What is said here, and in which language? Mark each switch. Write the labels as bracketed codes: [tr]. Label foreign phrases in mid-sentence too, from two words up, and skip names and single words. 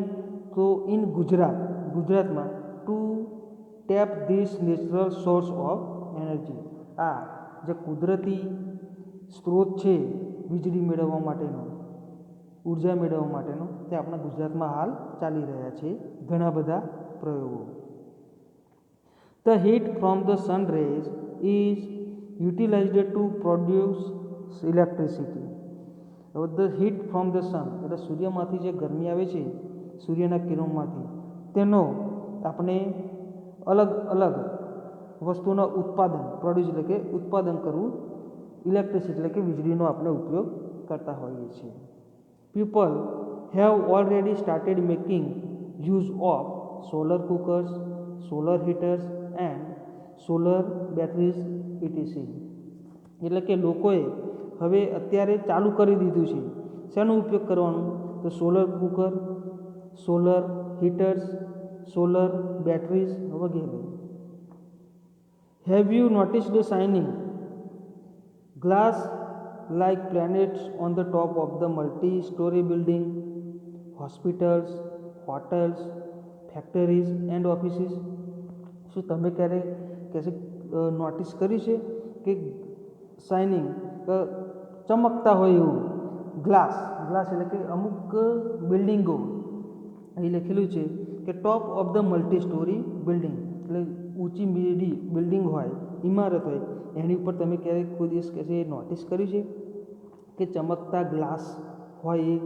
[en] તો ઇન ગુજરાતમાં to tap this natural source of energy. [gu] આ જે કુદરતી સ્ત્રોત છે વીજળી મેળવવા માટેનો, ઉર્જા મેળવવા માટેનો, તે આપણા ગુજરાતમાં હાલ ચાલી રહ્યા છે ઘણા બધા પ્રયોગો. [en] The heat from the sun rays is utilized to produce electricity. The heat from the sun [gu] એટલે સૂર્યમાંથી જે ગરમી આવે છે, સૂર્યના કિરણોમાંથી, તેનો આપણે અલગ અલગ વસ્તુના ઉત્પાદન, પ્રોડ્યુસ એટલે કે ઉત્પાદન કરવું, ઇલેક્ટ્રિસિટી એટલે કે વીજળીનો આપણે ઉપયોગ કરતા હોઈએ છીએ. [en] People have already started making use of solar cookers, solar heaters and solar batteries etc. [gu] એટલે કે લોકોએ હવે અત્યારે ચાલુ કરી દીધું છે. શેનો ઉપયોગ કરવાનો? તો [en] solar cooker, solar heaters, solar batteries [gu] વગેરે. [en] have you noticed the shining glass like planets on the top of the multi-story building, hospitals, hotels, factories and offices? [gu] શું તમે ક્યારે કહેશે નોટિસ કરી છે કે શાઇનિંગ ચમકતા હોય એવું ગ્લાસ એટલે કે અમુક બિલ્ડિંગો અહીં લખેલું છે કે [en] top of the multi story building, [gu] એટલે ઊંચી બિલ્ડિંગ હોય, ઇમારત હોય, એની ઉપર તમે ક્યારેક કોઈ દિવસ કહેશે નોટિસ કર્યું છે કે ચમકતા ગ્લાસ હોય એ?